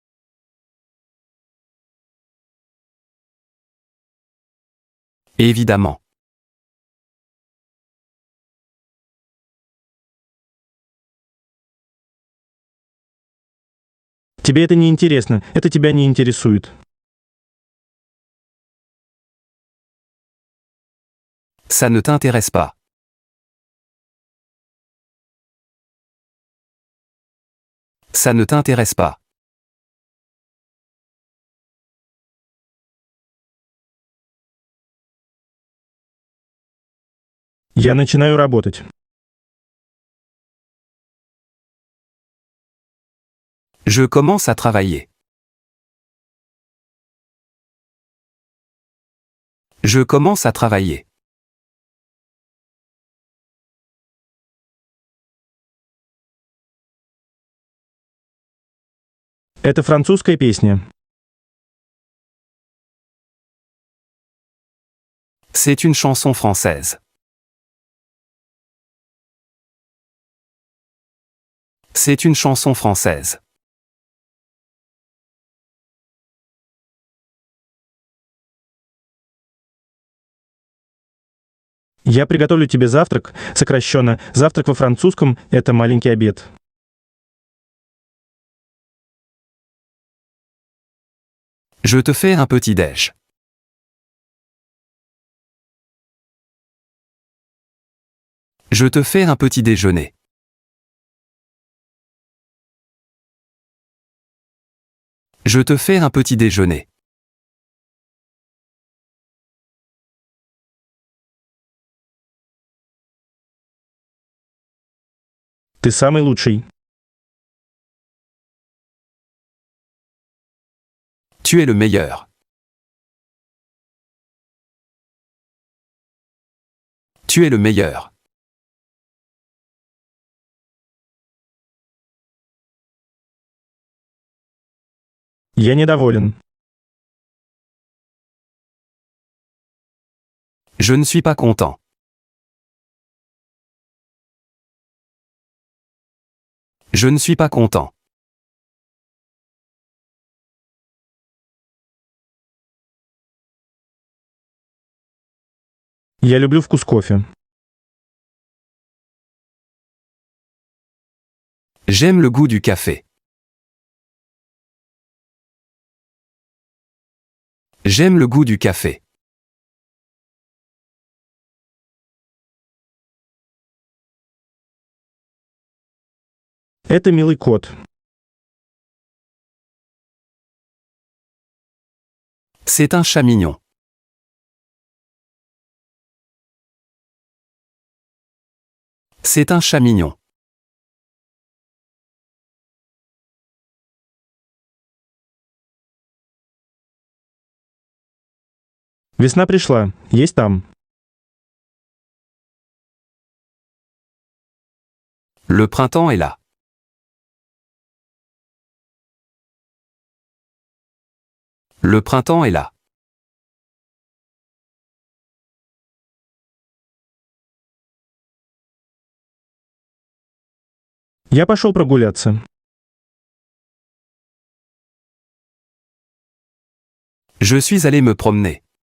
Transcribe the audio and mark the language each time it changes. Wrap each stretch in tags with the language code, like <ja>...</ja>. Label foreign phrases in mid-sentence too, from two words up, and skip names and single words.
<fr>Évidemment.</fr> <ru>Тебе это не интересно, это тебя не интересует.</ru> <fr>Ça ne t'intéresse pas. Ça ne t'intéresse pas.</fr> <ru>Я начинаю работать.</ru> <fr>Je commence à travailler. Je commence à travailler.</fr> <ru>Это французская песня.</ru> <fr>C'est une chanson française. C'est une chanson française.</fr> <ru>Я приготовлю тебе завтрак, сокращенно «завтрак во французском» — это маленький обед.</ru> <fr>Je te fais un petit-déj. Je te fais un petit déjeuner. Je te fais un petit déjeuner.</fr> <ru>Ты самый лучший.</ru> <fr>Tu es le meilleur. Tu es le meilleur.</fr> <ru>Я недоволен.</ru> <fr>Je ne suis pas content. Je ne suis pas content.</fr> <ru>Я люблю вкус кофе.</ru> <fr>J'aime le goût du café. J'aime le goût du café.</fr> <ru>Это милый кот.</ru> <fr>C'est un chat mignon. C'est un chat mignon.</fr> <ru>Весна пришла. Есть там.</ru> <fr>Le printemps est là. Le printemps est là.</fr> <ru>Я пошел прогуляться.</ru> <fr>Je suis allé me promener.</fr>